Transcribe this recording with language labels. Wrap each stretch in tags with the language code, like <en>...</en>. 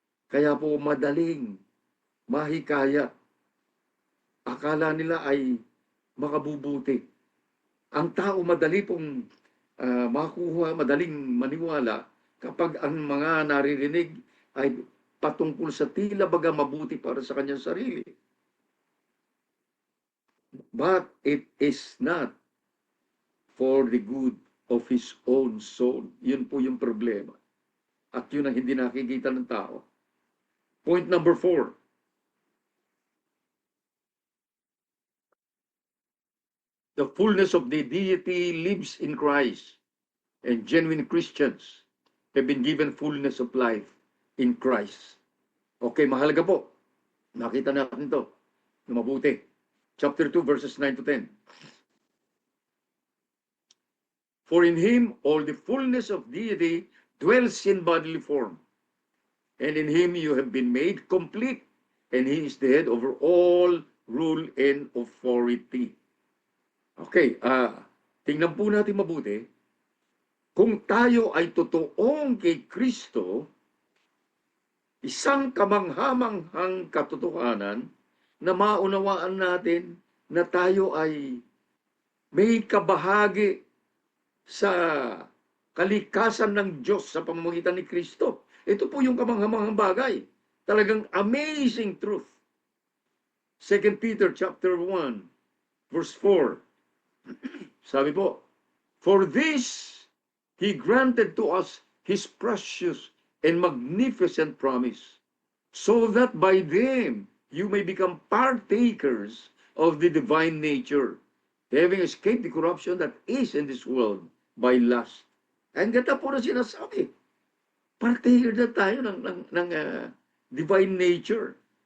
<tl>Kaya po madaling mahikaya. Akala nila ay makabubuti. Ang tao madali pong makuha, madaling maniwala kapag ang mga naririnig ay patungkol sa tila baga mabuti para sa kanyang sarili.</tl> <en>But it is not for the good of his own soul.</en> <tl>Yun po yung problema. At yun ang hindi nakikita ng tao.</tl> <en>Point number 4. The fullness of the deity lives in Christ, and genuine Christians have been given fullness of life in Christ. Okay,</en> <tl>mahalaga po. Nakita natin to na mabuti. Chapter 2, verses 9 to 10.</tl> <en>For in him all the fullness of deity dwells in bodily form, and in him you have been made complete, and he is the head over all rule and authority.</en> <tl>Okay, tingnan po natin mabuti. Kung tayo ay totoong kay Kristo, isang kamanghamanghang katotohanan na maunawaan natin na tayo ay may kabahagi sa kalikasan ng Diyos sa pamamagitan ni Kristo. Ito po yung kamanghamanghang bagay. Talagang</tl> <en>amazing truth. 2 Peter chapter 1, verse 4.</en> <tl>Sabi po,</tl> <en>for this he granted to us his precious and magnificent promise, so that by them you may become partakers of the divine nature, having escaped the corruption that is in this world by lust.</en> <tl>Ang ganda po na sinasabi. Partaker na tayo ng divine nature.</tl>